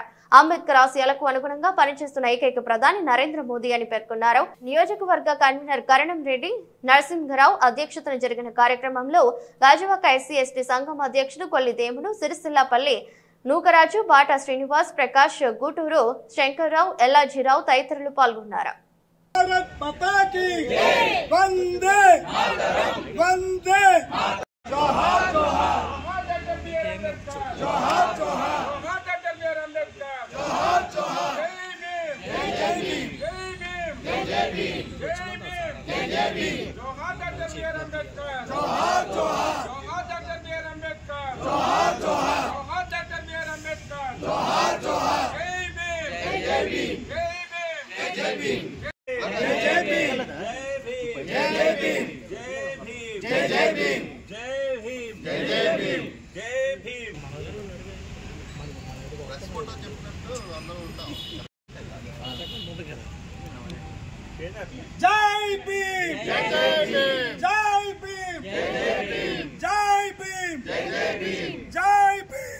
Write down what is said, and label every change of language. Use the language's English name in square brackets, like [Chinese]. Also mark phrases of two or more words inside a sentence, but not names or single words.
[Telugu] అంబేద్కర్ ఆశయాలకు అనుగుణంగా పనిచేస్తున్న ఏకైక ప్రధాని నరేంద్ర మోదీ అని పేర్కొన్నారు. నియోజకవర్గ కన్వీనర్ కరణం రెడ్డి నరసింహరావు అధ్యక్షతన జరిగిన కార్యక్రమంలో గాజువాక ఎస్సీ ఎస్టీ సంఘం అధ్యక్షుడు కొల్లి దేముడు, సిరిసిల్లపల్లి నూకరాజు, బాటా శ్రీనివాస్, ప్రకాష్, గూటూరు శంకర్రావు, ఎల్లాజీరావు తదితరులు పాల్గొన్నారు. [Hindi] भारत माता की वंदे वंदे जोहार जोहार जोहार जोहार जोहार जोहार जय भीम जय भीम जय भीम जय भीम जय भीम जोहार डॉक्टर बी आर अम्बेडकर जोहार जोहार जोहार डॉक्टर बी आर अम्बेडकर जोहार जोहार जोहार डॉक्टर बी आर अम्बेडकर जोहार जोहार जय भीम जय भीम जय भीम जय भीम जय जय भीम जय भीम जय जय भीम जय भीम जय भीम जय भीम जय भीम जय भीम जय भीम